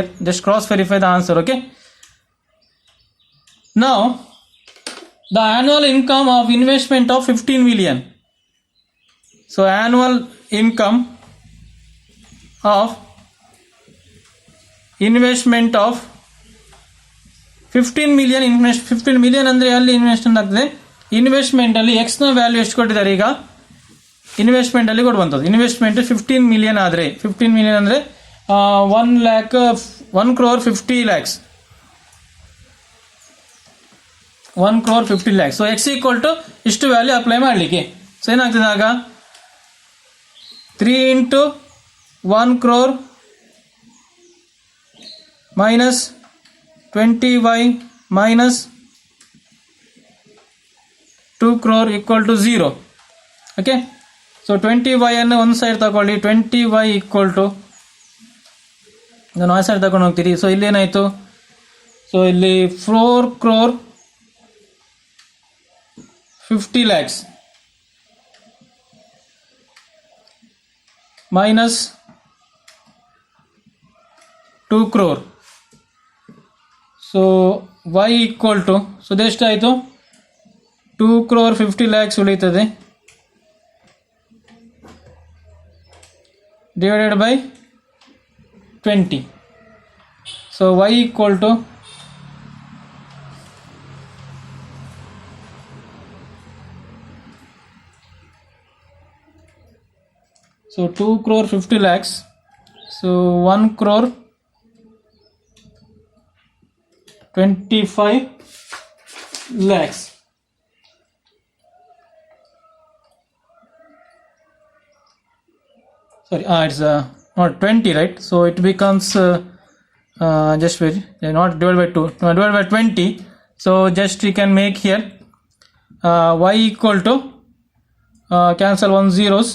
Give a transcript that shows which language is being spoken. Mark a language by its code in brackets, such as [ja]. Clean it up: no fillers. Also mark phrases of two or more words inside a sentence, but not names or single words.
[en] Just cross verify the answer. Okay, now the annual income of investment of 15 million. So annual income of investment of 15 million. [kn] 15 million ಅಂದರೆ ಅಲ್ಲಿ ಇನ್ವೆಸ್ಟ್ಮೆಂಟ್ ಆಗ್ತದೆ. ಇನ್ವೆಸ್ಟ್ಮೆಂಟ್ ಅಲ್ಲಿ ಎಕ್ಸ್ ನ ವ್ಯಾಲ್ಯೂ ಎಷ್ಟು ಕೊಟ್ಟಿದ್ದಾರೆ? ಈಗ ಇನ್ವೆಸ್ಟ್ಮೆಂಟ್ ಅಲ್ಲಿ ಕೊಡುವಂಥದ್ದು. ಇನ್ವೆಸ್ಟ್ಮೆಂಟ್ 15 ಮಿಲಿಯನ್ ಆದರೆ 15 ಮಿಲಿಯನ್ ಅಂದರೆ 1 crore 50 lakhs. 1 crore 50 lakhs. ಸೊ [en] x equal to [kn] ಇಷ್ಟು ವ್ಯಾಲ್ಯೂ ಅಪ್ಲೈ ಮಾಡಲಿಕ್ಕೆ. ಸೊ ಏನಾಗ್ತದೆ ಆಗ [en] 3 into 1 crore minus 20y minus 2 crore equal to 0. Okay, so 20y [kn] ಅನ್ನು ಒಂದು ಸೈಡ್ ತಗೊಳ್ಳಿ. [en] 20y equal to [kn] ನಾನು ಆ ಸೈಡ್ ತಗೊಂಡು ಹೋಗ್ತೀರಿ. ಸೊ ಇಲ್ಲಿ ಏನಾಯಿತು? ಸೊ ಇಲ್ಲಿ 4 crore 50 lakhs minus 2 crore. ಸೊ [en] y equal to, [kn] ಸೊ ಇದೆಷ್ಟಾಯಿತು? 2 crore 50 lakhs ಉಳಿತದೆ [en] divided by 20. So y equal to so 2 crore 50 lakhs. So 1 crore 25 lakhs. Sorry, it's not 20, right? So it becomes just wait, not divided by 2, no, divided by 20. So just we can make here y equal to cancel 1 zeros.